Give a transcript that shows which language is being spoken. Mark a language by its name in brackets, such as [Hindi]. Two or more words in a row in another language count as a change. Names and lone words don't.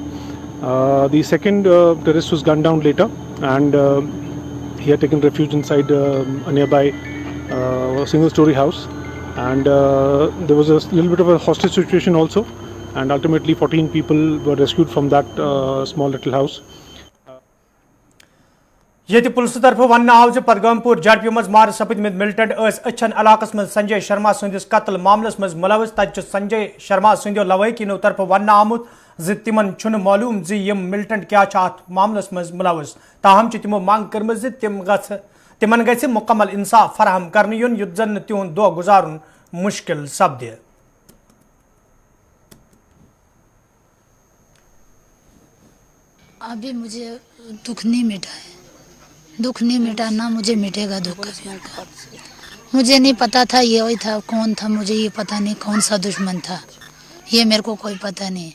[English] The second terrorist was gunned down later, and he had taken refuge inside a nearby single-story house, and there was a little bit of a hostage situation also, and ultimately 14 people were rescued from that small little house. [Kashmiri] ییٚتہِ پُلسہٕ طرفہٕ وننہٕ آو زِ پدگامپور جھڑپہِ منٛز مارٕ سپٕدمٕتۍ ملٹنٹ ٲسۍ أچھن علاقس منٛز سنجے شرما سٕنٛدِس قتل معاملس منٛز مُلوث تتہِ چھُ سنجے شرما سٕنٛدیو لوٲقیٖنو طرفہٕ وننہٕ آمُت زِ تِمن چھُنہٕ معلوٗم زِ یِم ملٹنٹ کیٛاہ چھِ اتھ معاملس منٛز مُلوث تاہم چھِ تِمو منٛگ کٔرمٕژ زِ تِمن گژھِ مُکمل انصاف فراہم کرنہٕ یُن یُتھ زن نہٕ تِہُنٛد دۄہ گُزارُن مُشکِل سپدِ [Hindi] अभी मुझे दुख नहीं मिटा है, दुख नहीं मिटा, ना मुझे मिटेगा दुख कभी उनका। मुझे नहीं पता था ये वही था, कौन था मुझे ये पता नहीं, कौन सा दुश्मन था ये मेरे को कोई पता नहीं।